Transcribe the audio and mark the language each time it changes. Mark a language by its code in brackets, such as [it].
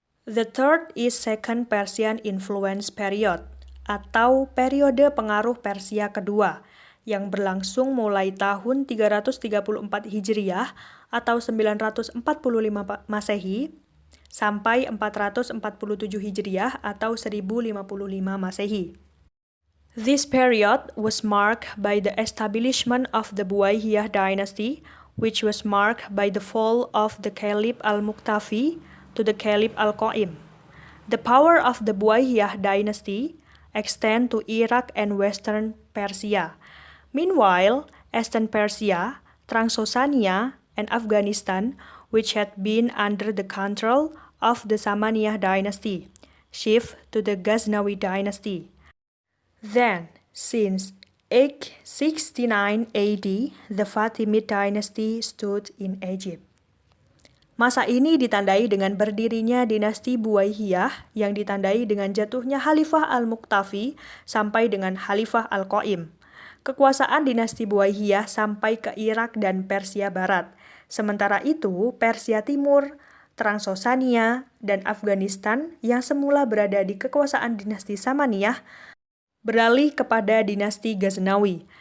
[en] The third is Second Persian Influence Period, [id] atau periode pengaruh Persia kedua, yang berlangsung mulai tahun 334 Hijriah atau 945 Masehi sampai 447 Hijriah atau 1055 Masehi. [en] This period was marked by the establishment of the Buwayyah dynasty, which was marked by the fall of the Caliph al-Muqtafi to the Caliph al-Qaim. The power of the Buwayyah dynasty extend to Iraq and Western Persia. Meanwhile, Eastern Persia, Transylvania, and Afghanistan, which had been under the control of the Samaniyah dynasty, shift to the Ghaznawi dynasty. Then, since 869 AD, the Fatimid dynasty stood in Egypt. [id] Masa ini ditandai dengan berdirinya dinasti Buwayyah yang ditandai dengan jatuhnya Khalifah Al-Muqtafi sampai dengan Khalifah Al-Qaim. Kekuasaan dinasti Buwayyah sampai ke Irak dan Persia Barat. Sementara itu, Persia Timur, Transylvania, dan Afghanistan yang semula berada di kekuasaan dinasti Samaniyah beralih kepada dinasti Ghaznawi.